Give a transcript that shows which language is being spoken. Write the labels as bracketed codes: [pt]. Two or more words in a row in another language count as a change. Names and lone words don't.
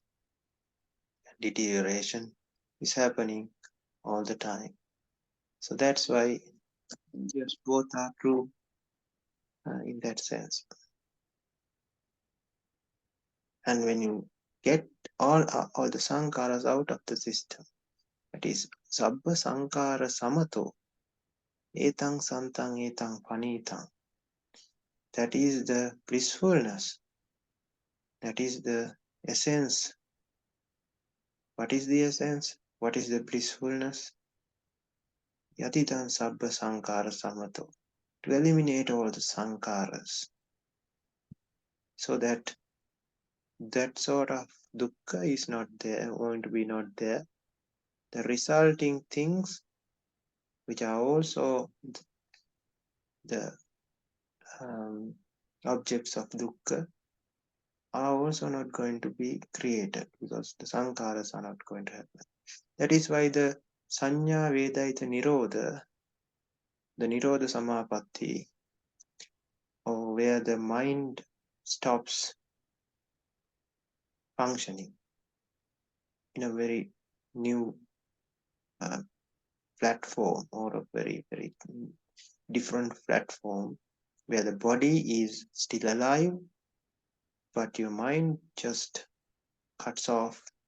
[en] Deterioration is happening all the time. So that's why, yes, both are true in that sense. And when you get all the sankharas out of the system, that is [pi] sabba sankhara samato etang santang etang panitang. [en] That is the blissfulness. That is the essence. What is the essence? What is the blissfulness? [pi] Yatitan sabba sankhara samato. [en] To eliminate all the sankharas, so that that sort of dukkha is not there, going to be not there. The resulting things, which are also the objects of dukkha, are also not going to be created because the sankharas are not going to happen. That is why the [pi] sanya vedaita nirodha, [en] the [pi] nirodha samapatti, [en] or where the mind stops functioning in a very new uh, platform or a very different platform where the body is still alive, but your mind just cuts off,